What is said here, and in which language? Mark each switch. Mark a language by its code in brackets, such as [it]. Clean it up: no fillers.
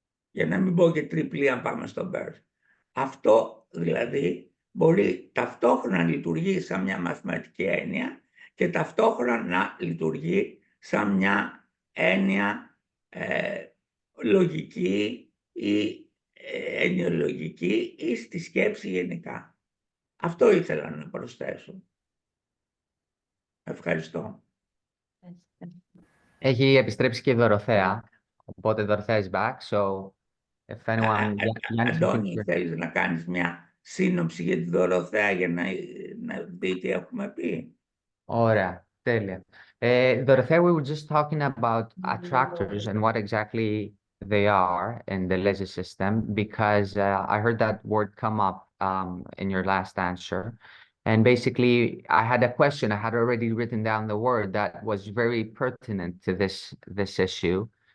[el] Για να μην πω και τριπλή αν πάμε στον Μπέρς. Αυτό δηλαδή μπορεί ταυτόχρονα να λειτουργεί σαν μια μαθηματική έννοια και ταυτόχρονα να λειτουργεί σαν μια έννοια λογική ή ενοιολογική ή στη σκέψη γενικά. Αυτό ήθελα να προσθέσω. Ευχαριστώ. Έχει επιστρέψει και η Δωροθέα. Οπότε [en] Δωροθέα is back, so if anyone... [el] Αντώνη, θέλεις να κάνεις μια σύνοψη για τη Δωροθέα για να δει τι έχουμε πει? Ωραία, τέλεια. [en] Dorothea, we were just talking about attractors and what exactly they are in the Deleuze system, because I heard that word come up in your last answer. And basically, I had a question. I had already written down the word that was very pertinent to this issue.